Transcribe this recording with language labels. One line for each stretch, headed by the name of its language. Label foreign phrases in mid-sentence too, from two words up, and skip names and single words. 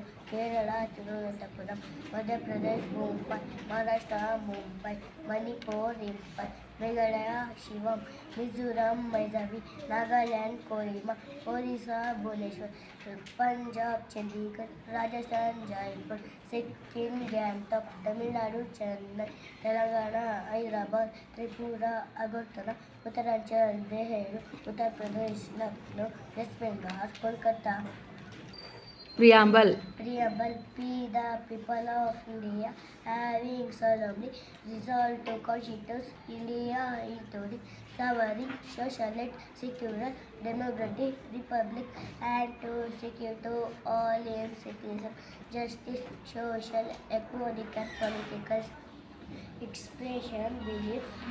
English: Kerala, Thiruvananthapuram, Madhya Pradesh, Mumbai, Maharashtra, Mumbai, Manipur, Imphal, Meghalaya, Shivam, Mizoram, Mysore, Nagaland, Kohima, Orissa, Bhubaneswar, Punjab, Chandigarh, Rajasthan, Jaipur, Sikkim, Gangtok, Tamil Nadu, Chennai, Telangana, Hyderabad, Tripura, Agartala, Uttaranchal, Dehelu, Uttar Pradesh, Lucknow, West Bengal, Kolkata. Preamble. Preamble. We, the people of India, having solemnly resolved to constitute India into the sovereign, socialist, secular, democratic republic, and to secure to all its citizens justice, social, economic, and political expression, beliefs,